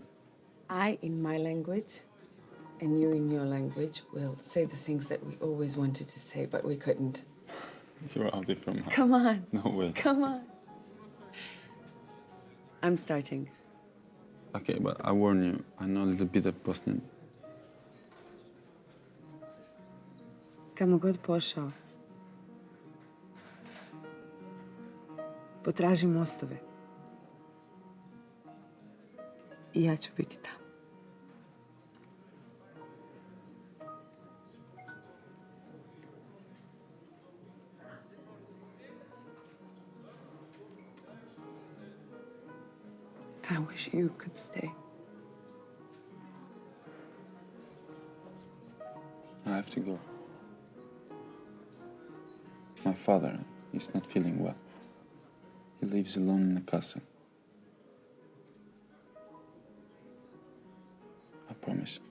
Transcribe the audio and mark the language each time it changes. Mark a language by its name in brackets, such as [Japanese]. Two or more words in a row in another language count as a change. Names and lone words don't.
[English] I in my language and you in your language will say the things that we always wanted to say, but we couldn't. You're out of your mind. Come on. No way. Come on. I'm starting. Okay, but I warn you, I know a little bit of Bosnian. [Bosnian] Kamo god pošao. Potraži mostove. I ja ću biti tamo. [English] I wish you could stay. I have to go. My father is not feeling well. He lives alone in the castle. I promise.